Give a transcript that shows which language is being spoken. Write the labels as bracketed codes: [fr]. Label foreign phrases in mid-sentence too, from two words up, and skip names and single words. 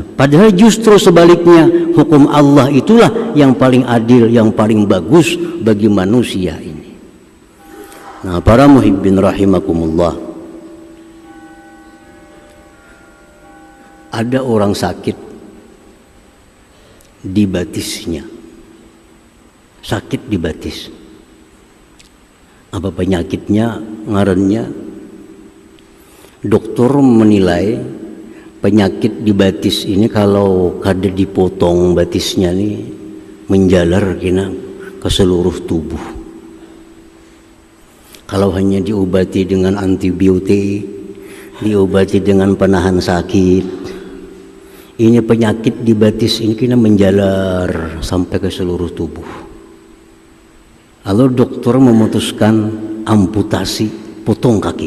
[id] Padahal justru sebaliknya, hukum Allah itulah yang paling adil, yang paling bagus bagi manusia ini. Nah, para [ar] muhibbin rahimakumullah, [id] ada orang sakit di batisnya, sakit di batis. Apa penyakitnya? [bjn] Ngarannya, dokter menilai penyakit di batis ini kalau kada dipotong batisnya nih menjalar kena ke seluruh tubuh. Kalau hanya diobati dengan antibiotik, diobati dengan penahan sakit, ini penyakit di batis ini kena menjalar sampai ke seluruh tubuh. [id] Lalu dokter memutuskan amputasi, potong kaki.